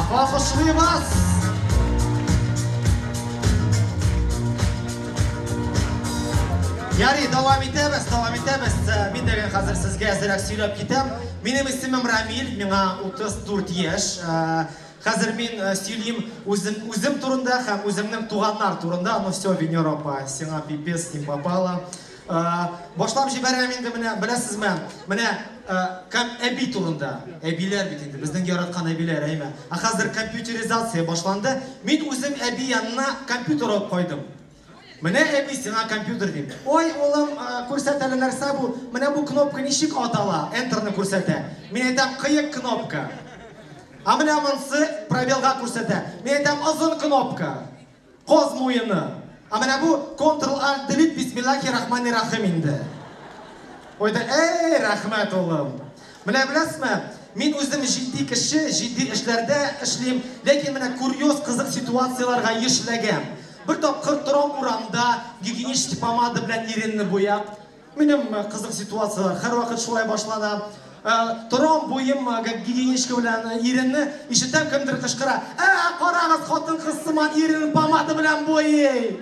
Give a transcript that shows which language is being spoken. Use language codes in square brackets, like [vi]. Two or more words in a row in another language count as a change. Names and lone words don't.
[tt] Алкышлый вас! Ярый, давам итәбез. Мин дәгән хәзер сезгә әзрәк сөйләп китәм. Минем исемем Рамил, миңа 34 яшь. Хәзер мин сөйлим үзем турында һәм үземнең туганнар турында. [ru] Ну все, Венера [tt] апа, сиңа [ru] пипец не попало. [tt] Башлап җибәрәм инде менә, беләсезме? Менә әби турында. Әбиләр бит инде, безнең яраткан әбиләр, әйме. Хәзер компьютеризация башланды. Мин үзем әби янына компьютер алып кайдым. Менә әби сиңа компьютер дип. Ой, улым, күрсәт әле нәрсә бу? Менә бу кнопка ничек атала? Enterны күрсәтә. Мин әйтәм, кыек кнопка. А менә монсы пробелга күрсәтә. Мин әйтәм, озын кнопка. Коз муены. А менә бу Ctrl-Alt-Delete [ar] بسم الله الرحمن الرحيم [tt] инде. Ойда, эй, рәхмәт улым. Менә беләсезме? Мин үзем җитди кеше, җитди эшләрдә эшлим, ләкин менә курьез кызык ситуацияларга эшләгәм. Bir topqir торам урамда, гигиенический помада белән иренне буяп. Минем кызык ситуациялар һәр вакыт шулай башлана. Торам буем гигиенический белән иренне, ишетәм кемдер кычкыра. Карагыз, хатын кыз сыман иренне помада белән буй.